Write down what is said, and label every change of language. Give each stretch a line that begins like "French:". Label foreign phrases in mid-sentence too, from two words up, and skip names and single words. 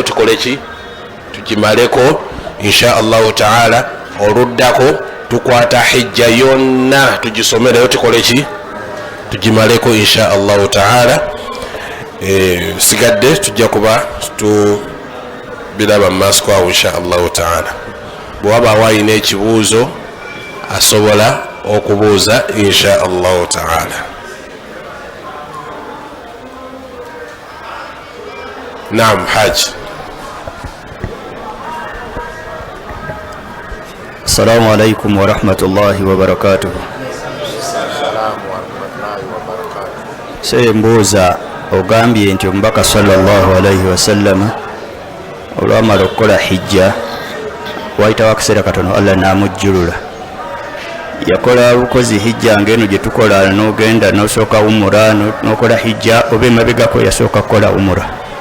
Ganda: tukole ki tugimaleko
Arabic: إن شاء الله تعالى
Ganda: oluddako tukwata hijja yonna tugisomereyo tukole ki tugimaleko
Arabic: إن شاء الله تعالى
Ganda: sigadde tujja kuba tubiraba mumaaso kwawo
Arabic: إن شاء الله تعالى
Ganda: bwewabaawo alina ekibuuzo asobola okubuuza
Arabic: إن شاء الله تعالى.
Ganda: naam haji.
Arabic: السلام عليكم ورحمة الله وبركاته.
Ganda: Mbuuza ogambye nti omubaka
Arabic: صلى الله عليه وسلم
Ganda: olwamala okukola hijja wayitawo akaseera katono Allah namujjulula yakola bukozi hijja ngeno gye tukola n'ogenda n'osooka umura n'okola hijja oba emabegako yasooka kukola umura?